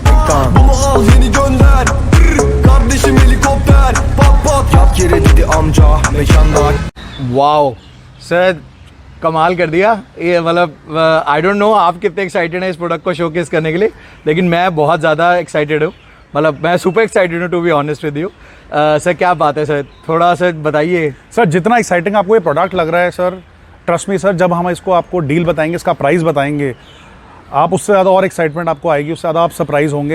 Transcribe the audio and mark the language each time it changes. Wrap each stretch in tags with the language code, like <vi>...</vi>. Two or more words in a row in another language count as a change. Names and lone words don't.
<tr>çoktan. Bunu al yeni gönder. Kardeşim helikopter. Pat pat yat yere dedi amca mekanlar.</tr> <hi>वाओ सर, कमाल कर दिया ये। मतलब</hi> <en>I don't know</en> <hi>आप कितने एक्साइटेड हैं इस प्रोडक्ट को शोकेस करने के लिए, लेकिन मैं बहुत ज़्यादा एक्साइटेड हूँ। मतलब मैं</hi> <en>super excited</en> <hi>हूँ</hi> <en>to be honest with you.</en> <hi>सर क्या बात है सर, थोड़ा सर बताइए। सर जितना एक्साइटिंग आपको ये प्रोडक्ट लग रहा है सर,</hi> <en>trust me</en> <hi>सर, जब हम इसको आपको डील बताएंगे, इसका प्राइस बताएंगे, आप उससे ज़्यादा और एक्साइटमेंट आपको आएगी, उससे ज़्यादा आप सरप्राइज होंगे।</hi>